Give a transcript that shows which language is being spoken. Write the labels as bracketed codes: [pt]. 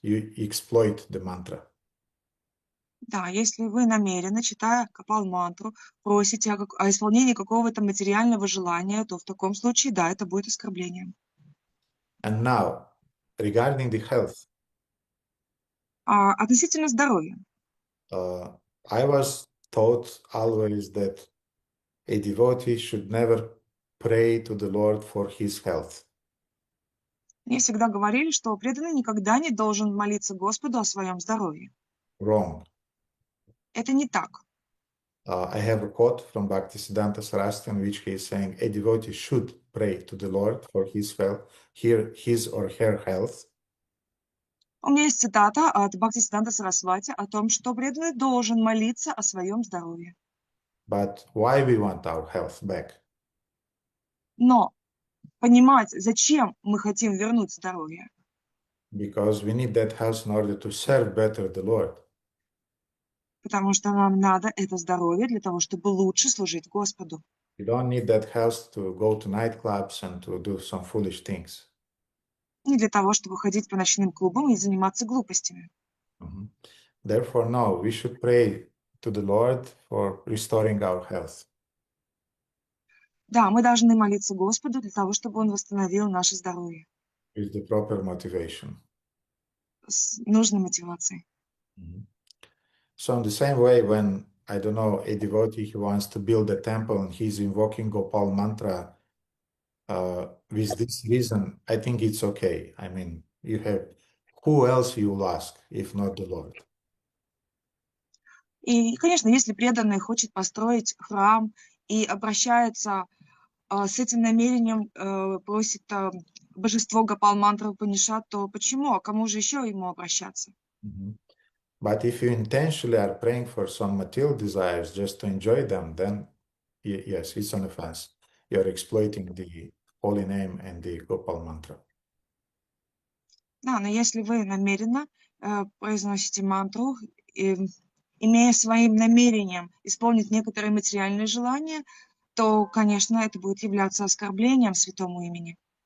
[en] You exploit the mantra. [ru] Да, если вы намеренно, читая Гопал мантру, просите о исполнении какого-то материального желания, то в таком случае, да, это будет оскорблением. [en] And now, regarding the health, [ru] относительно здоровья. [en] I was taught always that a devotee should never pray to the Lord for his health. [ru] Мне всегда говорили, что преданный никогда не должен молиться Господу о своем здоровье. [en] Wrong. [ru] Это не так. [en] I have a quote from Bhaktisiddhanta Saraswati in which he is saying a devotee should pray to the Lord for his or her health. [ru] У меня есть цитата от Бхактисиддханта Сарасвати о том, что преданный должен молиться о своем здоровье. [en] But why we want our health back? [ru] Но понимать, зачем мы хотим вернуть здоровье. [en] Because we need that health in order to serve better the Lord. [ru] Потому что нам надо это здоровье для того, чтобы лучше служить Господу. [en] You don't need that health to go to nightclubs and to do some foolish things. [ru] Не для того, чтобы ходить по ночным клубам и заниматься глупостями. [en] Therefore, no, we should pray to the Lord for restoring our health. [ru] Да, мы должны молиться Господу для того, чтобы Он восстановил наше здоровье. [en] With the proper motivation. [ru] С нужной мотивацией. [en] So in the same way, when, I don't know, a devotee, he wants to build a temple and he's invoking Gopal mantra, with this reason, I think it's okay. I mean, you have, who else you will ask, if not the Lord? [ru] И, конечно, если преданный хочет построить храм и обращается с этим намерением, просит божество Гопал мантру упанишад, то почему? А кому же еще ему обращаться? [en] But if you intentionally are praying for some material desires just to enjoy them, then yes, it's an offense. You're exploiting the holy name and the Gopal mantra. [ru] Да, но если вы намеренно произносите мантру, имея своим намерением исполнить некоторые материальные желания, то, конечно, это будет являться оскорблением святому имени.